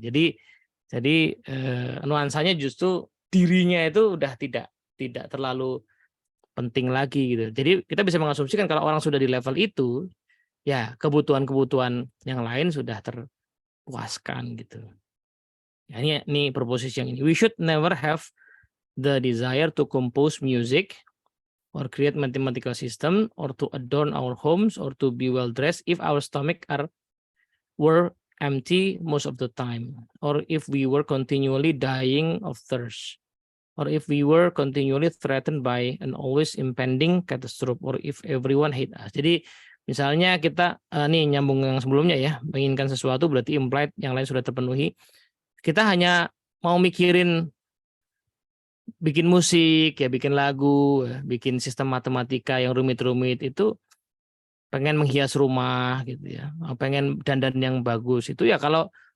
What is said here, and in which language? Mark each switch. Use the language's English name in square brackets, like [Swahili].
[Indonesian] Jadi nuansanya justru dirinya itu udah tidak terlalu penting lagi gitu. Jadi kita bisa mengasumsikan kalau orang sudah di level itu, ya kebutuhan-kebutuhan yang lain sudah terpuaskan gitu. Ya, ini proposisi yang ini. [English] We should never have the desire to compose music or create mathematical system or to adorn our homes or to be well dressed if our stomach were empty most of the time, or if we were continually dying of thirst, or if we were continually threatened by an always impending catastrophe, or if everyone hate us. Jadi [Indonesian] Misalnya kita nih nyambung yang sebelumnya ya, menginginkan sesuatu berarti implied yang lain sudah terpenuhi. Kita hanya mau mikirin bikin musik ya, bikin lagu, ya, bikin sistem matematika yang rumit-rumit itu, pengen menghias rumah gitu ya, pengen dandan yang bagus itu ya, kalau